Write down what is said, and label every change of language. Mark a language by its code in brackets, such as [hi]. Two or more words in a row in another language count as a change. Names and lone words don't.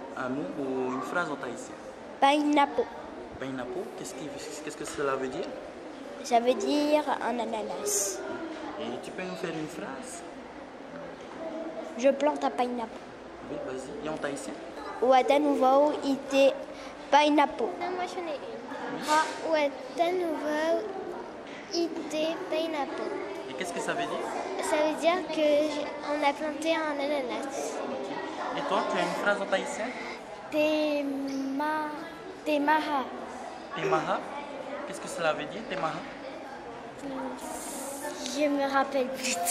[fr] un mot ou une phrase en tahitien? Painapo. Painapo, qu'est-ce que cela veut dire? Ça veut dire un ananas. Et tu peux nous faire une phrase? Je plante un painapo. Oui, vas-y. Et en tahitien? [ty] Watan vau ite painapo. [fr] Moi j'en ai une. [ty] Watan vau ite painapo. [fr] Et qu'est-ce que ça veut dire? Ça veut dire qu'on a planté un ananas. Et toi, tu as une phrase en tahitien? Temaha. Temaha? Qu'est-ce que cela veut dire, Temaha? Je me rappelle plus tout.